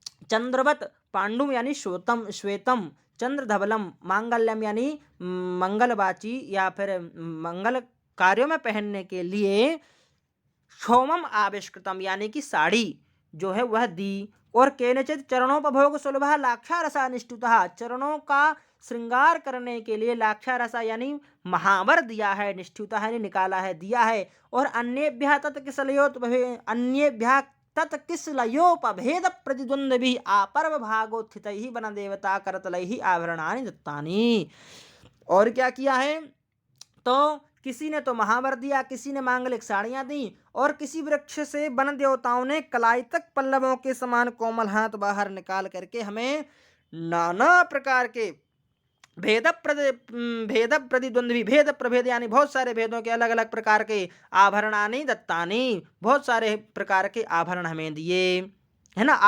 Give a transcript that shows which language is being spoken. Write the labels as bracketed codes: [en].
[hi] चंद्रवत, पांडु यानी श्वेतम, श्वेतम, चंद्रधवलम, मांगल्यम यानी मंगलवाची या फिर मंगल कार्यों में पहनने के लिए, क्षोमम आविष्कृतम यानी कि साड़ी जो है वह दी, और [sa] केनचित चरणोपभोग सुलभा लाक्षारसा निष्ठुतः, [hi] चरणों का श्रृंगार करने के लिए लाक्षारसा यानी महावर दिया है, निष्ठुतः यानी निकाला है, दिया है। [sa] और अन्येभ्यः तत्किसलयोपभेद प्रतिद्वन्द्विभिः आपर्व भागोत्थितैः वनदेवता करतलैः आभरणानि दत्तानि। [hi] और क्या किया है, तो किसी ने तो महावर दिया, किसी ने मांगलिक साड़ियां दी, और किसी वृक्ष से वन देवताओं ने कलाई तक पल्लवों के समान कोमल हाथ बाहर निकाल करके हमें नाना प्रकार के भेद प्रतिद्वंद्वी, भेद प्रभेद यानी बहुत सारे भेदों के अलग अलग प्रकार के [sa] आभरणानि दत्तानि, [hi] बहुत सारे प्रकार के आभरण हमें दिए, है ना।